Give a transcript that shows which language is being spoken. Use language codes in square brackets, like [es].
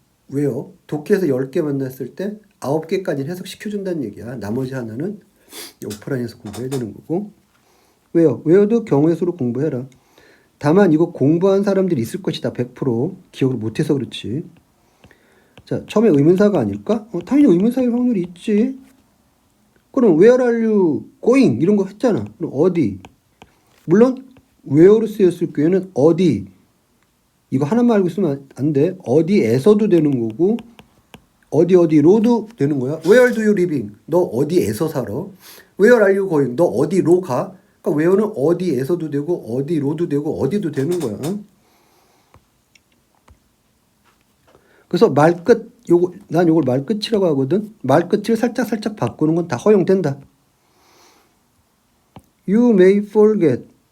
[ko] 왜요? 독해에서 10개 만났을 때 9개까지는 해석시켜준다는 얘기야. 나머지 하나는 오프라인에서 공부해야 되는 거고. 왜요? 왜요도 경우의 수로 공부해라. 다만 이거 공부한 사람들이 있을 것이다. 100% 기억을 못해서 그렇지. 자, 처음에 의문사가 아닐까? 당연히 의문사일 확률이 있지. 그럼 [en] where are you going? [ko] 이런 거 했잖아. 그럼 어디? 물론 where로 쓰였을 경우에는 어디. 이거 하나만 알고 있으면 안 돼. 어디에서도 되는 거고 어디로도 되는 거야. [en] Where do you living? [ko] 너 어디에서 살아? [en] Where are you going? [ko] 너 어디로 가? 그러니까 where는 어디에서도 되고 어디로도 되고 어디도 되는 거야. 그래서 말끝 난 요걸 말끝이라고 하거든. 말끝을 살짝 바꾸는 건 다 허용된다. [en] You may forget.